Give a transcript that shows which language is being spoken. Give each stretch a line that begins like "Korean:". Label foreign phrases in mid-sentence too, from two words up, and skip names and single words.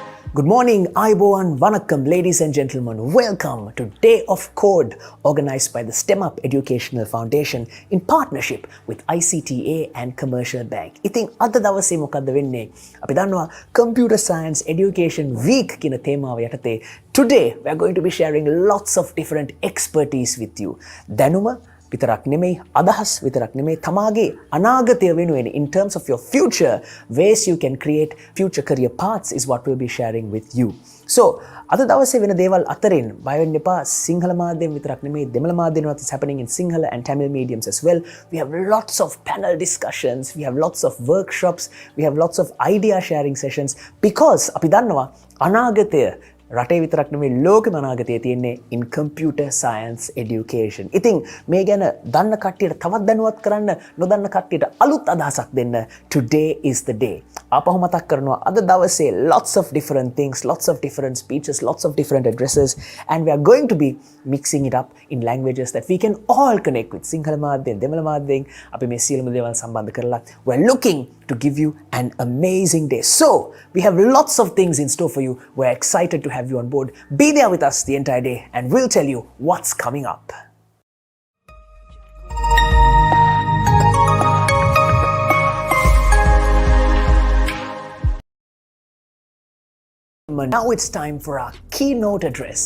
English: Good morning, Aiboan, Vanakkam, ladies and gentlemen. Welcome to Day of Code, organized by the STEMUp Educational Foundation in partnership with ICTA and Commercial Bank.
Sinhala: ඉතින් අද දවසේ මොකද්ද වෙන්නේ? අපි දන්නවා
English: Computer Science Education Week
Sinhala: කියන තේමාව යටතේ
English: today we are going to be sharing lots of different expertise with you.
Sinhala: දැනුම විතරක් නෙමෙයි අදහස් විතරක් නෙමෙයි තමාගේ අනාගතය වෙනුවෙන්
English: in terms of your future ways you can create future career paths is what we'll be sharing with you.
Sinhala: So අද දවසේ වෙන දේවල් අතරින් බය වෙන්න එපා. සිංහල මාධ්‍යයෙන් විතරක් නෙමෙයි දෙමළ මාධ්‍යෙන්වත්
English: is happening in Sinhala and Tamil mediums as well. We have lots of panel discussions, we have lots of workshops, we have lots of idea sharing sessions because
Sinhala: අපි දන්නවා අනාගතය රටේ විතරක් නෙමෙයි ලෝකෙම අනාගතයේ තියෙන්නේ
English: in computer science education.
Sinhala: ඉතින් මේ ගැන දන්න කට්ටියට තවත් දැනුවත් කරන්න නොදන්න කට්ටියට අලුත් අදහසක් දෙන්න
English: today is the day.
Sinhala: ආපහු මතක් කරනවා අද දවසේ
English: lots of different things, lots of different speeches, lots of different addresses and we are going to be mixing it up in languages that we can all connect with.
Sinhala: සිංහල මාධ්‍යයෙන් දෙමළ මාධ්‍යයෙන් අපි මේ සියලුම දේවල් සම්බන්ධ කරලා
English: we're looking to give you an amazing day. So, we have lots of things in store for you. We're excited to have you on board. Be there with us the entire day and we'll tell you what's coming up. Now it's time for our Keynote Address.